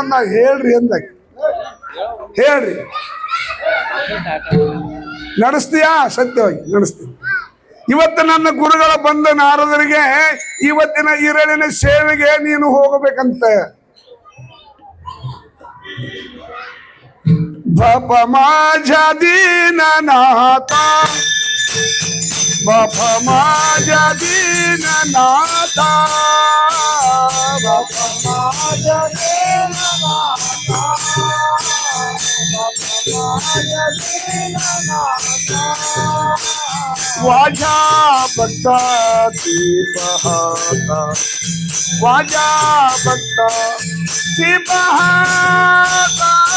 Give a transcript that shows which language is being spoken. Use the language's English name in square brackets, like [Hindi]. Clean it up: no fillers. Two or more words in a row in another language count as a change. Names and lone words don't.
[Kannada] ಹೇಳ್ರಿ ಅಂದ. ಹೇಳ್ರಿ, ನಡೆಸ್ತೀಯಾ? ಸತ್ಯವಾಗಿ ನಡೆಸ್ತೀನಿ. ಇವತ್ತು ನನ್ನ ಗುರುಗಳ ಬಂದ ನಾರದರಿಗೆ ಇವತ್ತಿನ ಇರಳಿನ ಸೇವೆಗೆ ನೀನು ಹೋಗಬೇಕಂತ. [Marathi] ಬಾಪ माझ्या दीननाथ, बाप माझ्या दीननाथ, बाप माझ्या दीननाथ, बाप माझ्या दीननाथ, वाजा भक्ताची पाहता, वाजा भक्ताची पाहता,